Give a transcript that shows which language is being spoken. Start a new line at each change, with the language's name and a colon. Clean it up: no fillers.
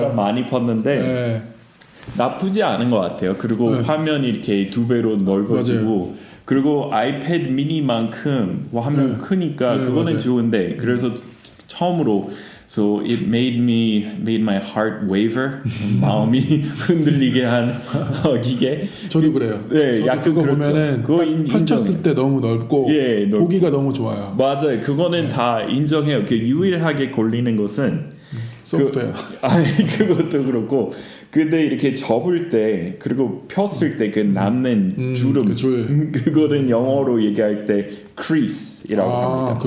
Korean: 사람 많이 봤는데 나쁘지 않은 것 같아요. 그리고 화면이 이렇게 2배로 넓어지고 그리고 아이패드 미니만큼 화면 크니까 그거는 맞아요. 좋은데 그래서 처음으로
English: So it made my heart waver.
Korean: 마음이 흔들리게 한 기계. 저도 그래요. 네, 저도 약간 그거 그렇죠. 보면은 그거 펼쳤을 때 너무 넓고 보기가 너무 좋아요. 맞아요. 그거는 다 인정해요. 그 유일하게 걸리는 것은 소프트웨어. 그것도 그렇고 근데 이렇게 접을 때 그리고 폈을 때 그 남는 주름 그거는 영어로 얘기할 때 crease이라고 합니다.